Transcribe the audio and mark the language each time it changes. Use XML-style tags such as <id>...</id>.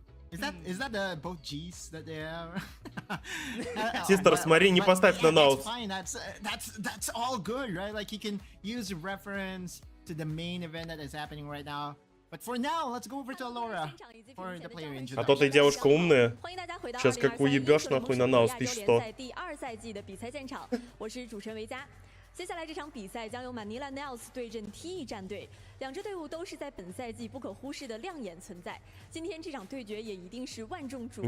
<en>Is that both G's that they have?</en> <ru>Систер, смотри, не поставь на NAOS.</ru> <en>That's all good, right? Like you can use reference to the main event that is happening right now. But for now, let's go over to Alora for the player introduction.</en> <ru>А то ты девушка умная. Сейчас как уебешь нахуй на NAOS 1100.</ru> <zh>接下来这场比赛将由马尼拉 NAOS 对阵 TE 战队，两支队伍都是在本赛季不可忽视的亮眼存在。今天这场对决也一定是万众瞩目。</zh>